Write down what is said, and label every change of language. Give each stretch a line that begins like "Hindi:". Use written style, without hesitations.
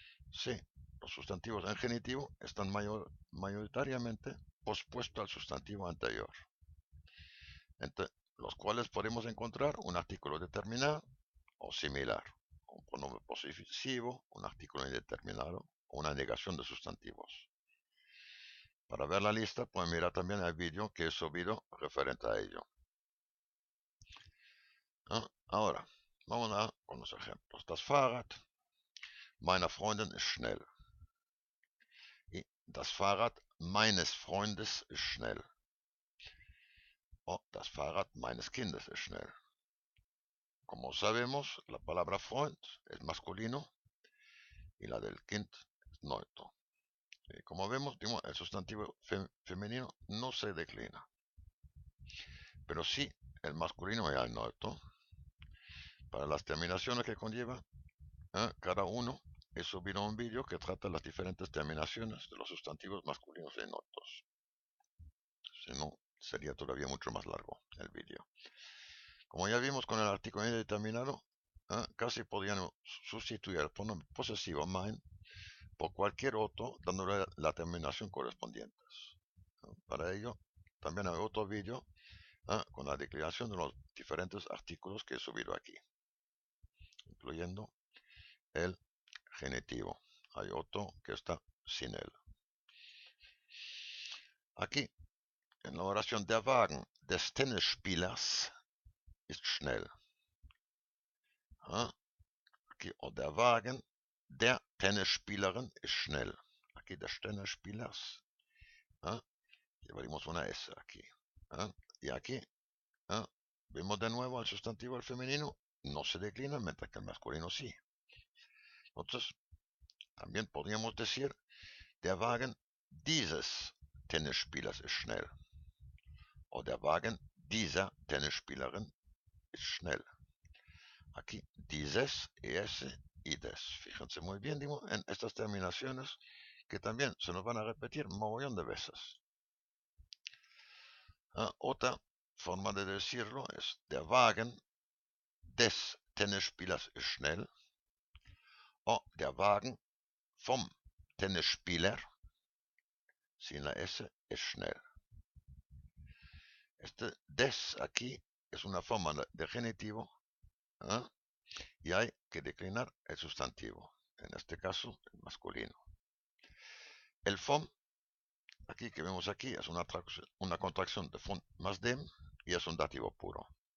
Spanish: C, los sustantivos en genitivo están mayoritariamente pospuestos al sustantivo anterior, entre los cuales podemos encontrar un artículo determinado o similar, un pronombre posesivo, un artículo indeterminado o una negación de sustantivos. Para ver la lista pueden mirar también el vídeo que he subido referente a ello. Ahora, vamos con los ejemplos.
German: Das Fahrrad meiner Freundin ist schnell.
Spanish: Y
German: das Fahrrad meines Freundes ist schnell.
Spanish: O
German: das Fahrrad meines Kindes ist schnell.
Spanish: Como sabemos, la palabra Freund es masculino y la del Kind es neutro. Como vemos, el sustantivo femenino no se declina, pero sí el masculino y el neutro. Para las terminaciones que conlleva, cada uno he subido un vídeo que trata las diferentes terminaciones de los sustantivos masculinos y neutros. Si no, sería todavía mucho más largo el vídeo. Como ya vimos con el artículo indeterminado, casi podrían sustituir el pronombre posesivo mein por cualquier otro, dándole la terminación correspondiente. Para ello, también hay otro vídeo con la declinación de los diferentes artículos que he subido aquí, incluyendo el genitivo. Hay otro que está sin él. Aquí, en la oración
German: der Wagen des Tennisspielers ist schnell.
Spanish: Aquí, o
German: der Wagen der Tennisspielerin ist schnell.
Spanish: Aquí,
German: des Tennisspielers.
Spanish: Llevaríamos una S aquí. Y aquí, vemos de nuevo el sustantivo al femenino no se declina, mientras que el masculino sí. Entonces, también podríamos decir,
German: der Wagen dieses Tennisspielers ist schnell. O der Wagen dieser Tennisspielerin ist schnell.
Spanish: Aquí, dieses, es y des. Fíjense muy bien, en estas terminaciones que también se nos van a repetir un mogollón de veces. Otra forma de decirlo es,
German: der Wagen des Tennisspielers ist schnell.
Spanish: O
German: der Wagen vom Tennisspieler,
Spanish: sin la S, es
German: schnell.
Spanish: Este des aquí es una forma de genitivo y hay que declinar el sustantivo, en este caso el masculino. El vom, aquí que vemos aquí, es una contracción de vom más dem y es un dativo puro.